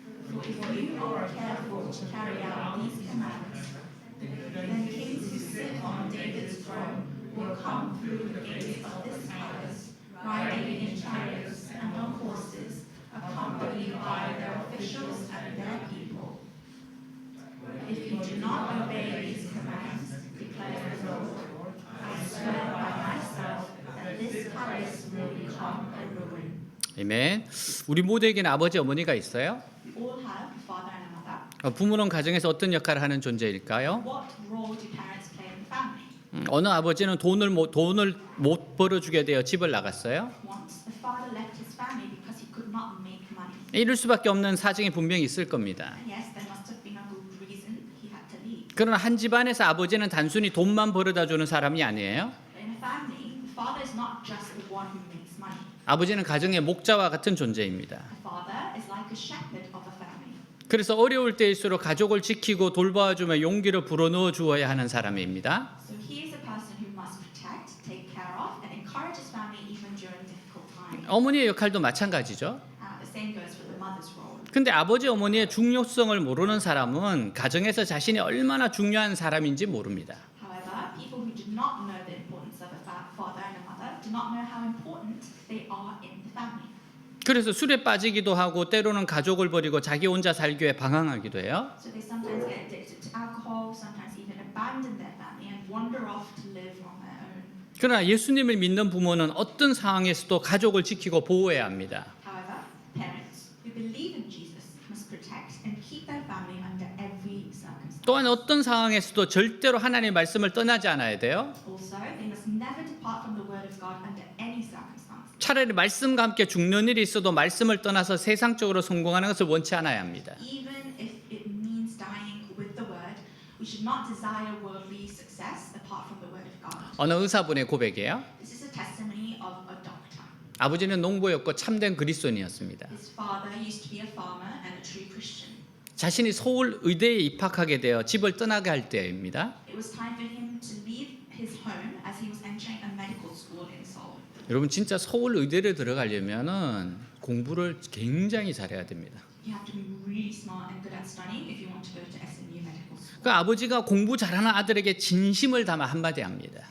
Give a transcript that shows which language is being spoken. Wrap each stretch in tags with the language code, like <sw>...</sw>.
<en>For if you are careful to carry out these commands, then kings who sit on David's throne will come through the gates of this palace, riding in chariots and on horses, accompanied by their officials and their people. If you do not obey these commands, declares the Lord, I swear by myself that this palace will become a ruin.</en> <ko>아멘. 우리 모두에게는 아버지, 어머니가 있어요.</ko> <en>We all have a father and a mother.</en> <ko>부모는 가정에서 어떤 역할을 하는 존재일까요?</ko> <en>What role do parents play in the family?</en> <ko>어느 아버지는 돈을 못 벌어주게 되어 집을 나갔어요.</ko> <en>Once the father left his family because he could not make money.</en> <ko>이럴 수밖에 없는 사정이 분명히 있을 겁니다.</ko> <en>And yes, there must have been a good reason he had to leave.</en> <ko>그러나 한 집안에서 아버지는 단순히 돈만 벌어다 주는 사람이 아니에요.</ko> <en>But in a family, the father is not just the one who makes money.</en> <ko>아버지는 가정의 목자와 같은 존재입니다.</ko> <en>The father is like a shepherd of a family.</en> <ko>그래서 어려울 때일수록 가족을 지키고 돌봐주며 용기를 불어넣어 주어야 하는 사람입니다.</ko> <en>So he is a person who must protect, take care of, and encourage his family even during difficult times.</en> <ko>어머니의 역할도 마찬가지죠.</ko> <en>The same goes for the mother's role.</en> <ko>근데 아버지, 어머니의 중요성을 모르는 사람은 가정에서 자신이 얼마나 중요한 사람인지 모릅니다.</ko> <en>However, people who do not know the importance of a father and a mother do not know how important they are in the family.</en> <ko>그래서 술에 빠지기도 하고 때로는 가족을 버리고 자기 혼자 살기 위해 방황하기도 해요.</ko> <en>So they sometimes get addicted to alcohol, sometimes even abandon their family and wander off to live on their own.</en> <ko>그러나 예수님을 믿는 부모는 어떤 상황에서도 가족을 지키고 보호해야 합니다.</ko> <en>However, parents who believe in Jesus must protect and keep their family under every circumstance.</en> <ko>또한 어떤 상황에서도 절대로 하나님의 말씀을 떠나지 않아야 돼요.</ko> <en>Also, they must never depart from the word of God under any circumstance.</en> <ko>차라리 말씀과 함께 죽는 일이 있어도 말씀을 떠나서 세상적으로 성공하는 것을 원치 않아야 합니다.</ko> <en>Even if it means dying with the word, we should not desire worldly success apart from the word of God.</en> <ko>어느 의사분의 고백이에요.</ko> <en>This is a testimony of a doctor.</en> <ko>아버지는 농부였고 참된 그리스도인이었습니다.</ko> <en>His father used to be a farmer and a true Christian.</en> <ko>자신이 서울 의대에 입학하게 되어 집을 떠나게 할 때입니다.</ko> <en>It was time for him to leave his home as he was entering a medical school in Seoul.</en> <ko>여러분 진짜 서울 의대를 들어가려면은 공부를 굉장히 잘해야 됩니다.</ko> <en>You have to be really smart and good at studying if you want to go to SMU Medical School.</en> <ko>그 아버지가 공부 잘하는 아들에게 진심을 담아 한마디 합니다.</ko>